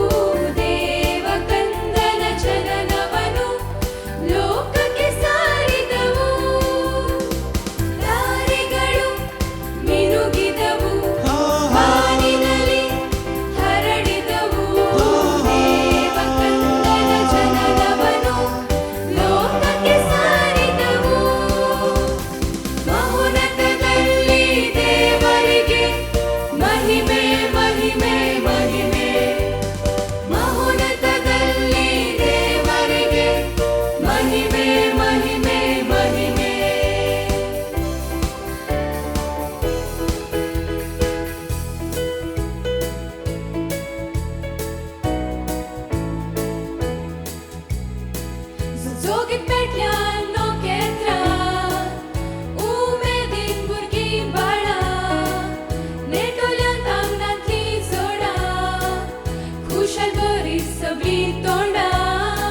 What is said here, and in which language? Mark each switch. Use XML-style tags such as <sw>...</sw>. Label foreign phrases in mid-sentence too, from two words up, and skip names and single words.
<kn>ದೇವಕಂದನ ಜನನವನು ಲೋಕಕ್ಕೆ ಸಾರಿದವು ದಾರಿಗಳು ಮಿನುಗಿದವು ಬಾನಿನಲ್ಲಿ ಹರಡಿದವು ದೇವಕಂದನ ಜನನವನು ಲೋಕಕ್ಕೆ ಸಾರಿದವು ಮಹೋನ್ನತದಲ್ಲಿ ದೇವರಿಗೆ ಮಹಿಮೆ ಮಹಿಮೆ ಮಹಿಮೆ ಮಹೋನ್ನತದಲ್ಲಿ ದೇವರಿಗೆ ಮಹಿಮೆ ಮಹಿಮೆ ಮಹಿಮೆ</kn> <kok>जोगीत पेटल्या नोकेत्रां उमेदीन भुरगीं बाळां नेटोल्यांत आंगणांतलीं जोडां खुशाल बरीं सगळीं तोंडां</kok>